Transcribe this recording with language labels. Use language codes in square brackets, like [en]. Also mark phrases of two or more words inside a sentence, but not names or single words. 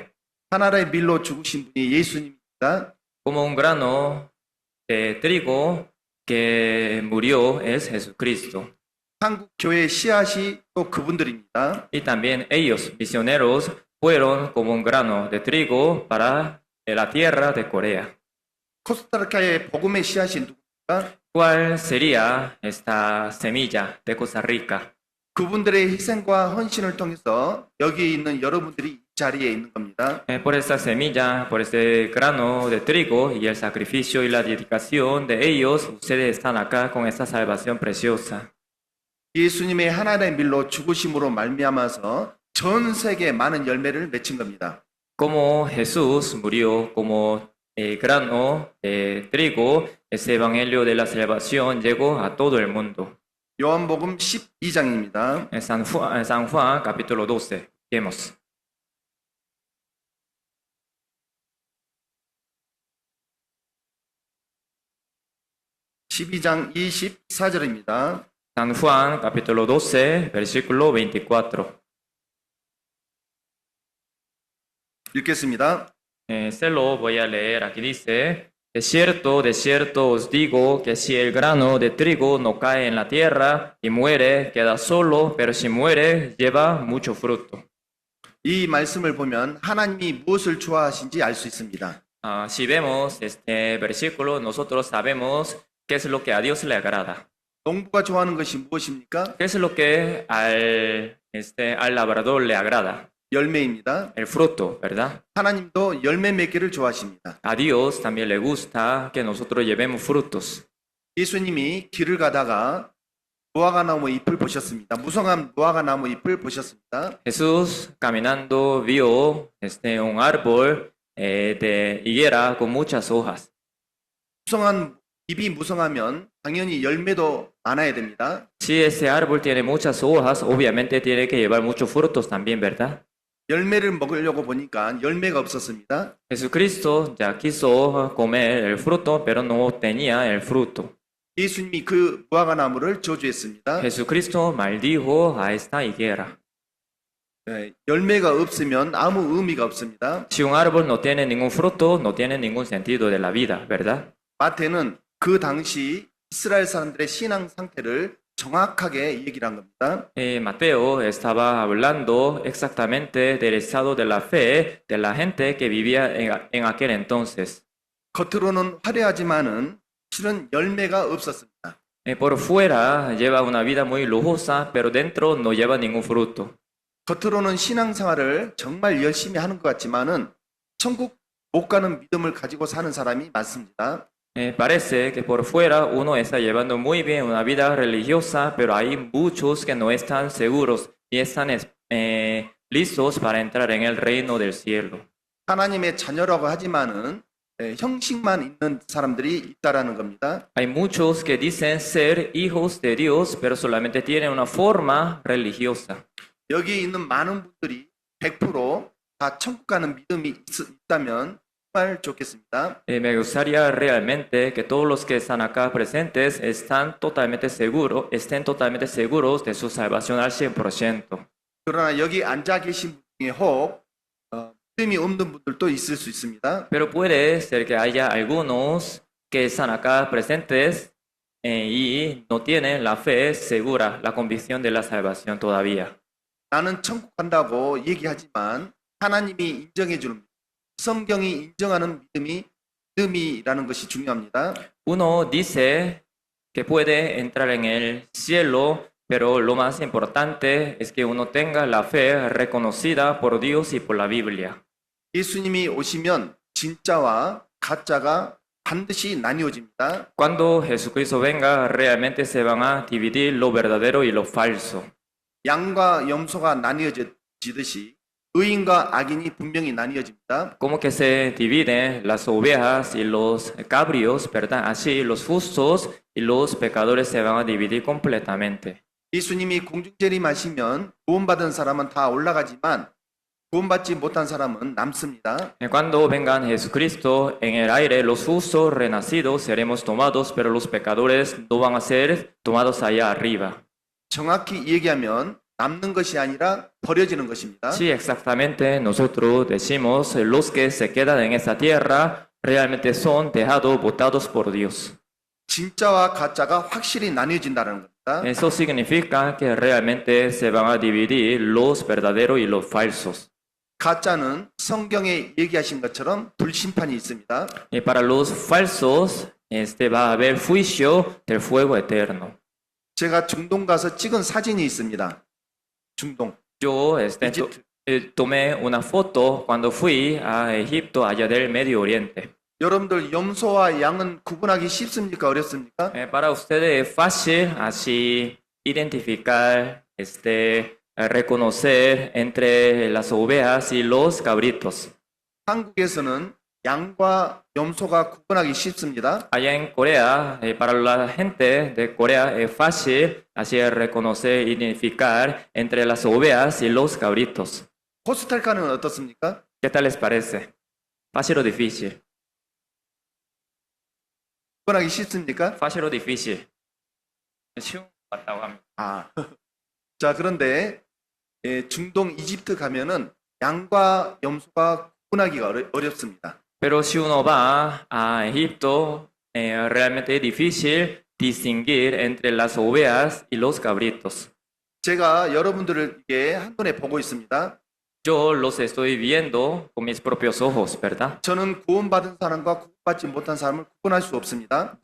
[ko] 하나의 밀로 죽으신 분이 예수님입니다. [es] Como un grano de trigo que murió es Jesucristo. [ko] 한국 교회의 씨앗이 또 그분들입니다. [es] Y también ellos, misioneros, fueron como un grano de trigo para la tierra de Corea. [ko] 코스타리카의 복음의 씨앗이 누굽니까? [es] ¿Cuál sería esta semilla de Costa Rica? [ko] 그분들의 희생과 헌신을 통해서 여기 있는 여러분들이 이 자리에 있는 겁니다. [es] Por esta semilla, por este grano de trigo y el sacrificio y la dedicación de ellos, ustedes están acá con esta salvación preciosa. [ko] 예수님의 하나의 밀로 죽으심으로 말미암아서 전 세계 많은 열매를 맺힌 겁니다. [es] Como Jesús murió como grano de trigo, ese evangelio de la salvación llegó a todo el mundo. [ko] 요한복음 12장입니다. [es] En San Juan, capítulo 12. Vemos. [ko] (12장) 24절입니다. [es] San Juan, capítulo 12, versículo 24. [ko] 읽겠습니다. [es] Se lo voy a leer. Aquí dice, de cierto os digo que si el grano de trigo no cae en la tierra y muere, queda solo, pero si muere, lleva mucho fruto. [ko] 이 말씀을 보면 하나님이 무엇을 좋아하신지 알 수 있습니다. [es] Si vemos este versículo, nosotros sabemos qué es lo que a Dios le agrada. [ko] 농부가 좋아하는 것이 무엇입니까? [es] ¿Qué es lo que al labrador le agrada? [ko] 열매입니다. [es] El fruto, ¿verdad? [ko] 하나님도 열매 맺기를 좋아하십니다. [es] A Dios también le gusta que nosotros llevemos frutos. [ko] 예수님이 길을 가다가 무화과나무 잎을 보셨습니다. 무성한 무화과나무 잎을 보셨습니다. [es] Jesús caminando vio un árbol de higuera con muchas hojas. [ko] 잎이 무성하면 당연히 열매도 많아야 됩니다. [es] Si ese árbol tiene muchas hojas, obviamente tiene que llevar muchos frutos también, ¿verdad? [ko] 열매를 먹으려고 보니까 열매가 없었습니다. [es] Jesucristo ya quiso comer el fruto, pero no tenía el fruto. [ko] 예수님이 그 무화과나무를 저주했습니다. [es] Jesucristo maldijo a esta higuera. [ko] 열매가 없으면 아무 의미가 없습니다. [es] Si un árbol no tiene ningún fruto, no tiene ningún sentido de la vida, ¿verdad? [ko] 마태는 그 당시 이스라엘 사람들의 신앙 상태를 정확하게 얘기를 한 겁니다. [es] Mateo estaba hablando exactamente del estado de la fe de la gente que vivía en aquel entonces. [ko] 겉으로는 화려하지만은 실은 열매가 없었습니다. [es] Por fuera lleva una vida muy lujosa, pero dentro no lleva ningún fruto. [ko] 겉으로는 신앙생활을 정말 열심히 하는 것 같지만은 천국 못 가는 믿음을 가지고 사는 사람이 많습니다. [es] Parece que por fuera uno está llevando muy bien una vida religiosa, pero hay muchos que no están seguros y están listos para entrar en el reino del cielo. [ko] 하나님의 자녀라고 하지만은 형식만 있는 사람들이 있다라는 겁니다. [es] Hay muchos que dicen ser hijos de Dios, pero solamente tienen una forma religiosa. [ko] 여기 있는 많은 분들이 100%다 천국 가는 믿음이 있다면 정말 좋겠습니다. [es] Me gustaría realmente que todos los que están acá presentes estén totalmente seguros de su salvación al 100%. [ko] 그러나 여기 앉아 계신 분 중에 혹 믿음이 없는 분들도 있을 수 있습니다. [es] Pero puede ser que haya algunos que están acá presentes y no tienen la fe segura, la convicción de la salvación todavía. [ko] 나는 천국 간다고 얘기하지만 하나님이 인정해 주는 성경이 인정하는 믿음이라는 것이 중요합니다. [es] Uno dice que puede entrar en el cielo, pero lo más importante es que uno tenga la fe reconocida por Dios y por la Biblia. [ko] 예수님이 오시면 진짜와 가짜가 반드시 나뉘어집니다. [es] Cuando Jesucristo venga, realmente se van a dividir lo verdadero y lo falso. [ko] 양과 염소가 나뉘어지듯이 의인과 악인이 분명히 나뉘어집니다. [es] Como que se dividen las ovejas y los cabrios, ¿verdad? Así los justos y los pecadores se van a dividir completamente. [ko] 예수님이 공중재림하시면 구원받은 사람은 다 올라가지만 구원받지 못한 사람은 남습니다. [es] Cuando vengan Jesucristo en el aire, los justos renacidos seremos tomados, pero los pecadores no van a ser tomados allá arriba. [ko] 정확히 얘기하면 남는 것이 아니라 버려지는 것입니다. [es] Sí, exactamente. Nosotros decimos los que se quedan en esta tierra realmente son dejados, botados por Dios. [ko] 진짜와 가짜가 확실히 나뉘어진다는 겁니다. [es] Eso significa que realmente se van a dividir los verdaderos y los falsos. [ko] 가짜는 성경에 얘기하신 것처럼 불심판이 있습니다. [es] Y para los falsos, va a haber juicio del fuego eterno. [ko] 제가 중동 가서 찍은 사진이 있습니다. 중동. [es] Yo Egipto. tomé una foto cuando fui a Egipto, allá del Medio Oriente. [ko] 여러분들 염소와 양은 구분하기 쉽습니까? 어렵습니까? [es] Para ustedes es fácil así identificar, reconocer entre las ovejas y los cabritos. [ko] 한국에서는 양과 염소가 구분하기 쉽습니다. [es] Allá en Corea, para la gente de Corea es fácil así reconocer, identificar entre las ovejas y los cabritos. [ko] 코스타리카는 어떻습니까? [es] ¿Qué tal les parece? ¿Fácil o difícil? [ko] 구분하기 쉽습니까? [es] Fácil o difícil. [ko] 쉬운 것 같다고 합니다. 아, 자 그런데 중동 이집트 가면은 양과 염소가 구분하기가 어렵습니다. [es] Pero si uno va a Egipto, realmente es difícil distinguir entre las ovejas y los cabritos. [ko] 제가 여러분들을 이게 한눈에 보고 있습니다. [es] Yo los estoy viendo con mis propios ojos, ¿verdad? [ko] 저는 구원받은 사람과 구원받지 못한 사람을 구분할 수 없습니다.